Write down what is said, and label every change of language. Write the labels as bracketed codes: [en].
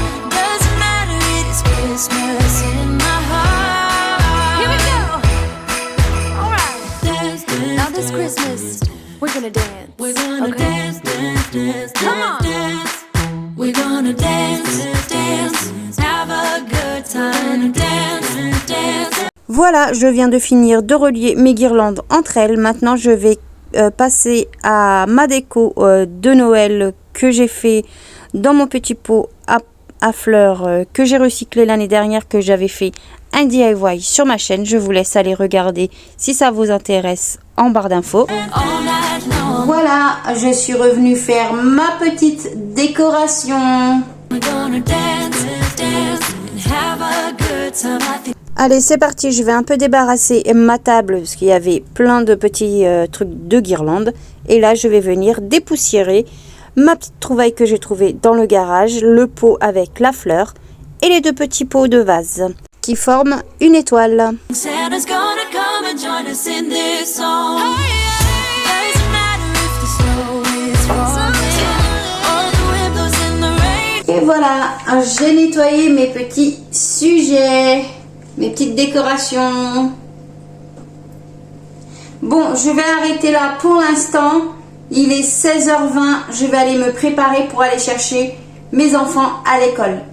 [en] Doesn't matter, it is Christmas in my heart. Here we go. All right. Dance, dance, now this Christmas, we're gonna dance. We're gonna dance, dance, dance, come on. Dance. We're gonna dance, dance, have a good time. Dance, dance. [fr] Voilà, je viens de finir de relier mes guirlandes entre elles. Maintenant, je vais passer à ma déco de Noël que j'ai fait dans mon petit pot à fleurs que j'ai recyclé l'année dernière, que j'avais fait un DIY sur ma chaîne. Je vous laisse aller regarder si ça vous intéresse en barre d'infos. Voilà, je suis revenue faire ma petite décoration. [en] We're gonna dance, dance, and have a good time. [fr] Allez, c'est parti, je vais un peu débarrasser ma table parce qu'il y avait plein de petits trucs de guirlandes. Et là, je vais venir dépoussiérer ma petite trouvaille que j'ai trouvée dans le garage, le pot avec la fleur et les deux petits pots de vase qui forment une étoile. [en] Santa's gonna come and join us in this song. Doesn't matter if the snow is falling or the wind blows in the rain. [fr] Et voilà, j'ai nettoyé mes petits sujets, mes petites décorations. Bon, je vais arrêter là pour l'instant. Il est 16h20, je vais aller me préparer pour aller chercher mes enfants à l'école.